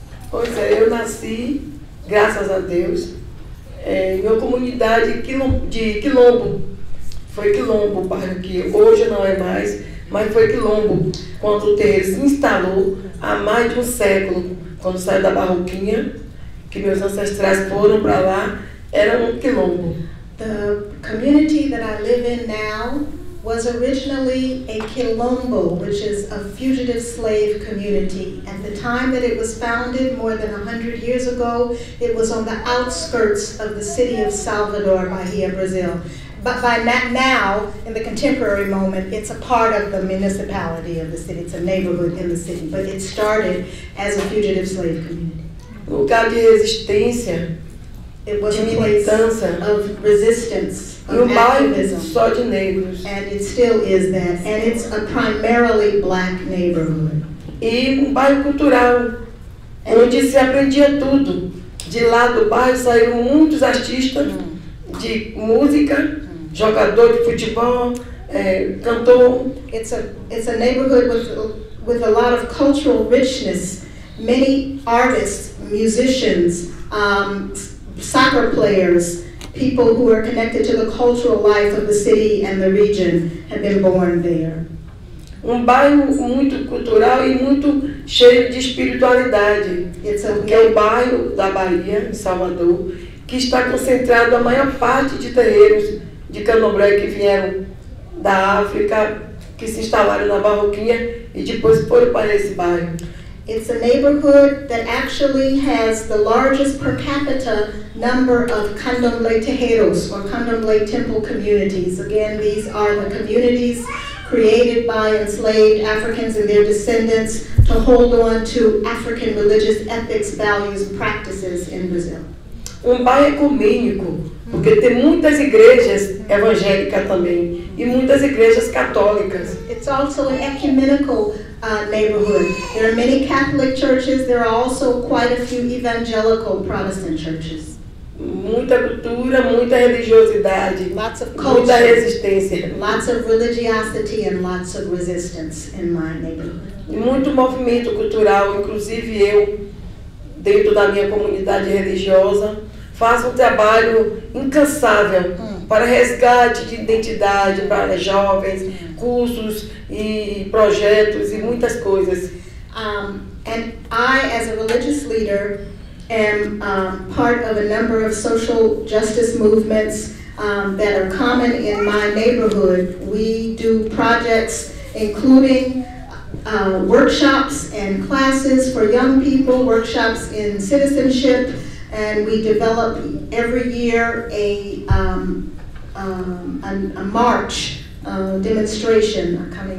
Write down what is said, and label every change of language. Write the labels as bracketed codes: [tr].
[pt] Pois é, eu nasci, graças a Deus, em uma comunidade de Quilombo. Foi Quilombo o bairro que hoje não é mais, mas foi Quilombo quando o terreiro se instalou há mais de um século. Quando saiu da Barroquinha, que meus ancestrais foram para lá, era um Quilombo. [en] The community that I live in now was originally a Quilombo, which is a fugitive slave community. At the time that it was founded, more than 100 years ago, it was on the outskirts of the city of Salvador, Bahia, Brazil. But by now, in the contemporary moment, it's a part of the municipality of the city. It's a neighborhood in the city, but it started as a fugitive slave community. [pt] Lugar de resistência, [en] it was [pt] de [en] a place [pt] militância, [en] of resistance, of activism, [pt] só de negros. [en] And it still is that, and it's a primarily black neighborhood. [pt] E bairro cultural, onde se aprendia tudo. De lá do bairro saíram muitos artistas de música, jogador de futebol, cantor. [en] It's a neighborhood with a lot of cultural richness. Many artists, musicians, soccer players, people who are connected to the cultural life of the city and the region have been born there. [pt] Bairro muito cultural e muito cheio de espiritualidade. Que é o bairro da Bahia, em Salvador, que está concentrado a maior parte de terreiros de candomblé que vieram da África, que se instalaram na Barroquinha e depois foram para esse bairro. [en] It's a neighborhood that actually has the largest per capita number of candomblé terreiros, or candomblé temple communities. Again, these are the communities created by enslaved Africans and their descendants to hold on to African religious ethics, values, and practices in Brazil. [pt] Bairro ecumênico, porque tem muitas igrejas evangélicas também e muitas igrejas católicas. [en] It's also an ecumenical neighborhood. There are many Catholic churches. There are also quite a few evangelical Protestant churches. [pt] Muita cultura, muita religiosidade, [en] lots of culture, [pt] muita resistência. [en] Lots of religiosity and lots of resistance in my neighborhood. [pt] E muito movimento cultural, inclusive eu, dentro da minha comunidade religiosa, faço um trabalho incansável para resgate de identidade para jovens, cursos e projetos e muitas coisas. [en] And I, as a religious leader, am part of a number of social justice movements that are common in my neighborhood. We do projects including workshops and classes for young people, workshops in citizenship, and we develop every year a march, demonstration.